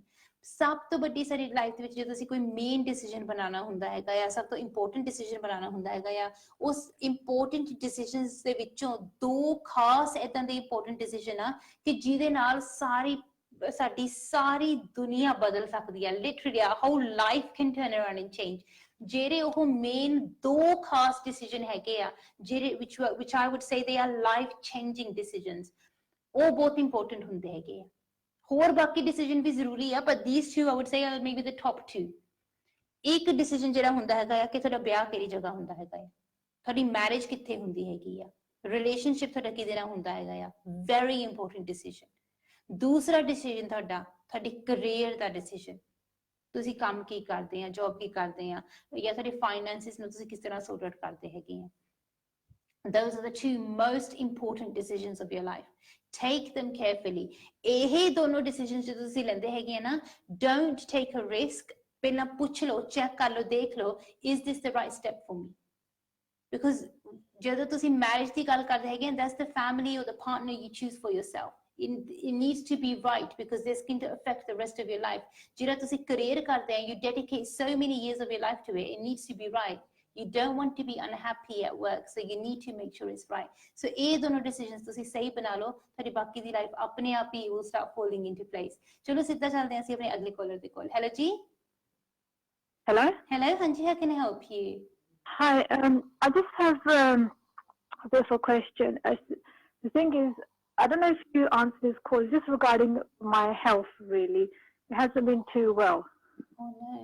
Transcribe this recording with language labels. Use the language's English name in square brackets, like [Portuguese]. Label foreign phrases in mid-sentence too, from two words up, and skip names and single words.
[Punjabi] ਸਭ ਤੋਂ ਵੱਡੀ ਸਾਡੀ ਲਾਈਫ ਦੇ ਵਿੱਚ ਜਦੋਂ ਅਸੀਂ ਕੋਈ [English] main decision [Punjabi] ਬਣਾਉਣਾ ਹੁੰਦਾ ਹੈਗਾ ਜਾਂ ਸਭ ਤੋਂ [English] important decision [Punjabi] ਬਣਾਉਣਾ ਹੁੰਦਾ ਹੈਗਾ ਜਾਂ ਉਸ [English] important decisions [Punjabi] ਦੇ ਵਿੱਚੋਂ 2 ਖਾਸ ਏਦਾਂ ਦੇ [English] important decision [Punjabi] ਆ ਕਿ ਜਿਹਦੇ ਨਾਲ ਸਾਡੀ ਸਾਰੀ ਦੁਨੀਆ ਬਦਲ ਸਕਦੀ ਹੈ। [English] literally how life can turn around and change. [Punjabi] ਜਿਹੜੇ ਉਹ ਮੇਨ 2 ਖਾਸ ਡਿਸੀਜਨ ਹੈਗੇ ਆ, ਜਿਹੜੇ [English] which I would say they are life changing decisions, [Punjabi] ਉਹ ਬਹੁਤ ਇੰਪੋਰਟੈਂਟ ਹੁੰਦੇ ਹੈਗੇ ਆ। ਹੋਰ ਬਾਕੀ ਡਿਸੀਜਨ ਵੀ ਜ਼ਰੂਰੀ ਆ, ਪਰ [English] these 2 I would say are maybe the top 2. [Punjabi] ਇੱਕ ਡਿਸੀਜਨ ਜਿਹੜਾ ਹੁੰਦਾ ਹੈਗਾ ਆ ਕਿ ਤੁਹਾਡਾ ਵਿਆਹ ਕਿਹੜੀ ਜਗ੍ਹਾ ਹੁੰਦਾ ਹੈਗਾ ਆ, ਤੁਹਾਡੀ ਮੈਰਿਜ ਕਿੱਥੇ ਹੁੰਦੀ ਹੈਗੀ ਆ, ਰਿਲੇਸ਼ਨਸ਼ਿਪ ਤੁਹਾਡਾ ਕਿਹਦੇ ਨਾਲ ਹੁੰਦਾ ਹੈਗਾ ਆ, [English] very important decision. [Punjabi] ਦੂਸਰਾ ਡਿਸੀਜਨ ਤੁਹਾਡੀ ਕੈਰੀਅਰ ਦਾ ਡਿਸੀਜਨ, ਤੁਸੀਂ ਕੰਮ ਕੀ ਕਰਦੇ ਆ, ਜੌਬ ਕੀ ਕਰਦੇ ਆ, ਜਾਂ ਤੁਹਾਡੇ ਫਾਈਨੈਂਸਿਸ ਨੂੰ ਤੁਸੀਂ ਕਿਸ ਤਰ੍ਹਾਂ [English] sort out [Punjabi] ਕਰਦੇ ਹੈਗੇ ਆ। [English] those are the two most important decisions of your life. Take them carefully. [Punjabi] ਇਹ ਦੋਨੋਂ decisions ਜੋ ਤੁਸੀਂ ਲੈਂਦੇ ਹੈਗੇ ਆ ਨਾ, [English] don't take a risk. [Punjabi] ਪਹਿਲਾਂ ਪੁੱਛ ਲਓ, check ਕਰ ਲਓ, ਦੇਖ ਲਓ, [English] is this the right step for me? [Punjabi] Because ਜਦੋਂ ਤੁਸੀਂ marriage ਦੀ ਗੱਲ ਕਰਦੇ ਹੈਗੇ, [English] that's the family or the partner you choose for yourself. It needs to be right because this can affect the rest of your life. [Punjabi] ਜਿਹੜਾ ਤੁਸੀਂ career ਕਰਦੇ ਆ, [English] you dedicate so many years of your life to it. It needs to be right. You don't want to be unhappy at work, so you need to make sure it's right. [Punjabi] So ਇਹ ਦੋਨੋਂ decisions ਤੁਸੀਂ ਸਹੀ ਬਣਾ ਲਓ, ਤੁਹਾਡੀ ਬਾਕੀ ਦੀ life ਆਪਣੇ ਆਪ ਹੀ [English] will start falling into place. [Punjabi] ਚਲੋ ਸਿੱਧਾ ਚੱਲਦੇ ਹਾਂ ਅਸੀਂ ਆਪਣੇ ਅਗਲੇ caller ਦੇ ਕੋਲ. Hello ਜੀ. [English] Hello. Hello, ਹਾਂਜੀ, how can I help you? Hi. I just have a bit of a question. The thing is, I don't know if you answered this call. It's just regarding my health, really. It hasn't been too well. Oh no.